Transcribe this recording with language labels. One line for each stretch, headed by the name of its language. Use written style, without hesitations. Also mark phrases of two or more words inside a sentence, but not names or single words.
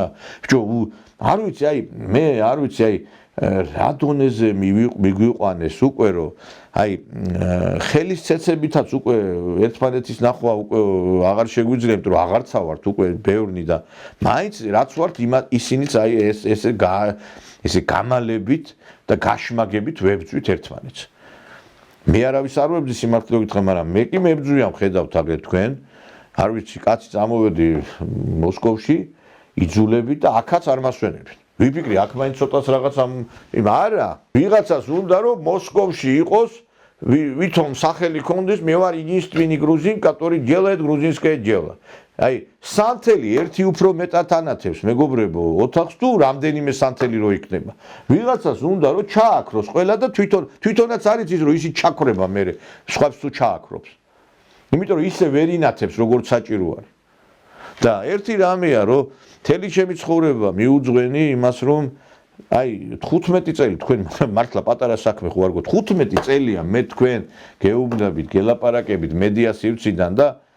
Georgian: ბიჭო, არ ვიცი, აი მე არ ვიცი, აი რა დონეზე მიგვიყვანეს უკვე რომ აი ხელის ცეცებითაც უკვე ერთმანეთის ნახვა უკვე აღარ შეგვიძლიათ რომ აღარცა ვართ უკვე ბევრნი და მაინც რაც ვართ ისინიც აი ესე გამალებით და გაშმაგებით ვებძვით ერთმანეთს მე არავის არ ვებძი სიმართლე გითხრა მაგრამ მე კი მებძვიან ხედავთ აგერ თქვენ არ ვიცი კაცი წამოვედი მოსკოვში იძულები და აქაც არ მასვენებენ ვიფიქრი აქ მაინც ცოტას რაღაცა არა ვიღაცას უნდა რომ მოსკოვში იყოს ვითომ სახელი კონდეს მე ვარ
Russian: единственный грузин который делает грузинское дело
Georgian: აი სანთელი ერთი უფრო მეტად ანათებს მეგობრებო ოთახს თუ რამდენიმე სანთელი რო იქნება ვიღაცას უნდა რომ ჩააქროს ყველა და თვითონაც არის ის რომ ისი ჩაქრება მე სხვებს თუ ჩააქრობს იმიტომ რომ ისე ვერ ინათებს როგორც საჭირო არის და ერთი რამეა რომ თელი ჩემი ცხოვრება მიუძღვენი იმას რომ აი 15 წელი თქვენ მართლა პატარა საქმე ხო არ გქონთ 15 წელია მე თქვენ გეუბნებით გელაპარაკებით მედია სივრციდან და